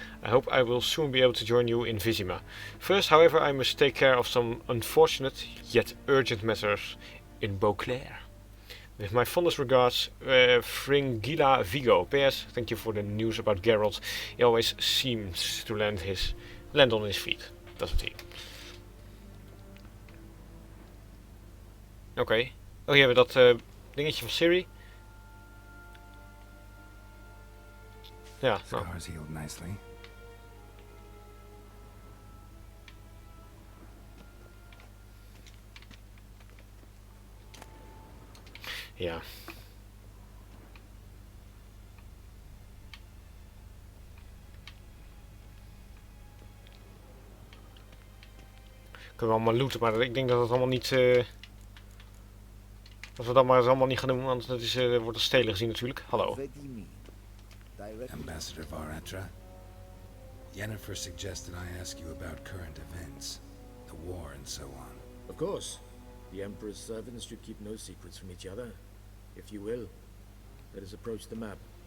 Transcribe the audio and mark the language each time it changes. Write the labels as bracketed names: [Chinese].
[English] I hope I will soon be able to join you in Vizima. First, however, I must take care of some unfortunate yet urgent matters in Beauclair. With my fondest regards, Fringilla Vigo. P.S. Thank you for the news about Geralt. He always seems to land on his feet, doesn't he? [Dutch] Oké. Oh, hier hebben we dat dingetje van Siri. Ja, nou. [English] Scars healed nicely. [Dutch] Ja. Kunnen we allemaal looten, maar ik denk dat het allemaal niet... dat we dat maar eens allemaal niet gaan doen, want het is, wordt als stelen gezien natuurlijk. Hallo. [English] Ambassador Varatra, Yennefer suggested I ask you about current events, the war and so on. Of course. The Emperor's servants should keep no secrets from each other. If you will, let us approach the map.